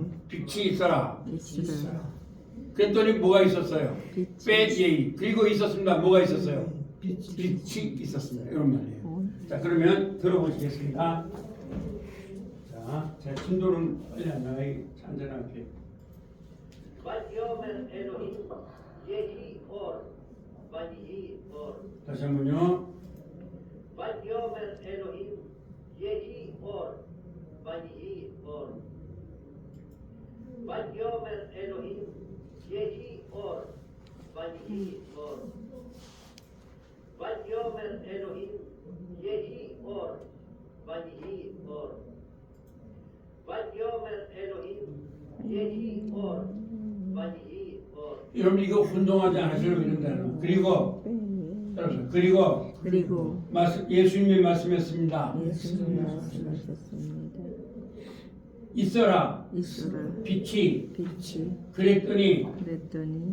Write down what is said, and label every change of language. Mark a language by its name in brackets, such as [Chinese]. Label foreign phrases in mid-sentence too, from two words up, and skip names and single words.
[Korean] 빛이 있어라. 있으라 그랬더니 뭐가 있었어요? 빛이 [Hebrew] ויהי. [Korean] 그리고 있었습니다. 뭐가 있었어요? 빛이 있었습니다. 이런 말이에요. 올 자 그러면 들어보시겠습니다. 자, 제 진도는 빨리 안 나가게 안전하게. [Hebrew] ויאמר אלוהים יהי אור ויהי אור. 다시 한번요. ויאמר אלוהים יהי אור ויהי אור. ויאמר אלוהים יהי אור ויהי אור. ויאמר אלוהים יהי אור ויהי אור. ויאמר אלוהים יהי אור ויהי אור. [Korean] 여러분 이거 혼동하지 않으시려고 이런다는. 그리고 예수님이 말씀했습니다. 예수님이 말씀하셨습니다. 있어라. 있으라 빛이. 빛이 그랬더니 그랬더니